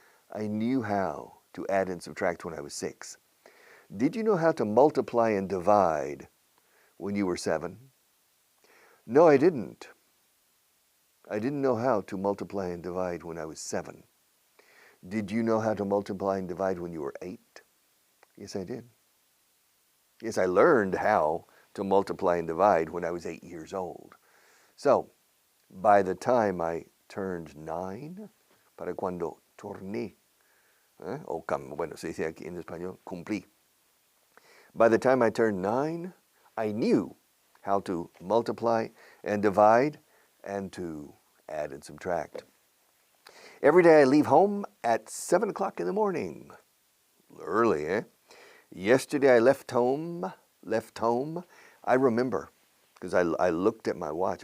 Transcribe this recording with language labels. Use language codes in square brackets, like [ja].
[en] I knew how to add and subtract when I was 6. Did you know how to multiply and divide when you were 7? No, I didn't. I didn't know how to multiply and divide when I was 7. Did you know how to multiply and divide when you were 8? Yes, I did. Yes, I learned how to multiply and divide when I was 8 years old. So, by the time I turned 9, [es] para cuando torné, se dice aquí en español, cumplí. [en] By the time I turned 9, I knew how to multiply and divide and to add and subtract. Every day I leave home at 7 o'clock in the morning. Early, eh? Yesterday I left home. I remember, because I looked at my watch.